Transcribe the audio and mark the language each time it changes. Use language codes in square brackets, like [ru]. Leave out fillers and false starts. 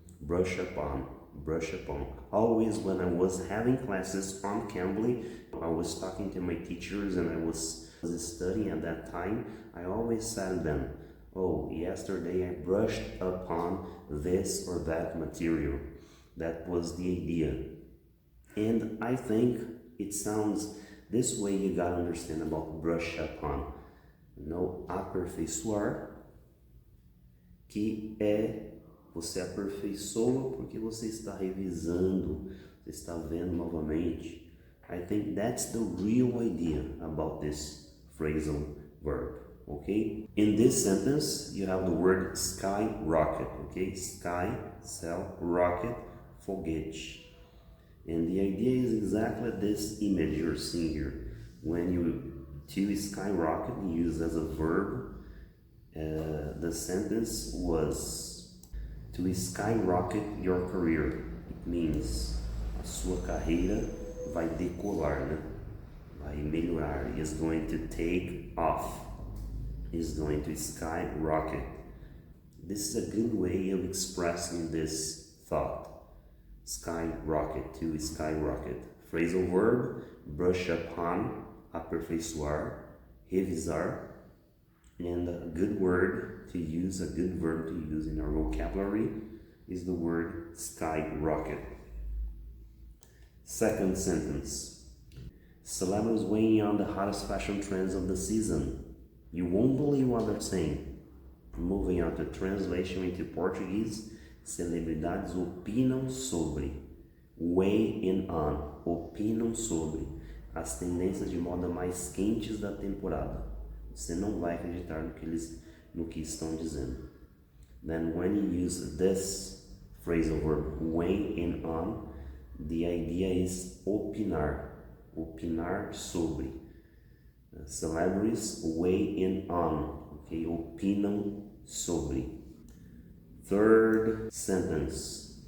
[en] Brush up on, brush up on. Always when I was having classes on Cambly, I was talking to my teachers and I was studying at that time, I always said to them, oh, yesterday I brushed upon this or that material. That was the idea. And I think it sounds this way. You gotta understand about brush upon. [pt] No, aperfeiçoar, que é você aperfeiçoa porque você está revisando, você está vendo novamente. [en] I think that's the real idea about this phrasal verb. Okay, in this sentence you have the word skyrocket. Okay, sky, cell, rocket, foguete, and the idea is exactly this image you're seeing here. When you to skyrocket use as a verb, the sentence was to skyrocket your career. It means [pt] a sua carreira vai decolar, né? Vai melhorar, [en] is going to take off, is going to skyrocket. This is a good way of expressing this thought. Skyrocket, to skyrocket. Phrasal verb, brush upon, [pt] aperfeiçoar, revisar. [en] And a good word to use, a good verb to use in our vocabulary is the word skyrocket. Second sentence. Celebrities weighing on the hottest fashion trends of the season. You won't believe what they're saying. Moving on to translation into Portuguese. [pt] Celebridades opinam sobre. [en] Weigh in on. [pt] Opinam sobre as tendências de moda mais quentes da temporada. Você não vai acreditar no que estão dizendo. [en] Then when you use this phrasal verb, weigh in on, the idea is opinar. [pt] Opinar sobre. [en] Celebrities weigh in on. Okay, [pt] opinam sobre. [en] Third sentence.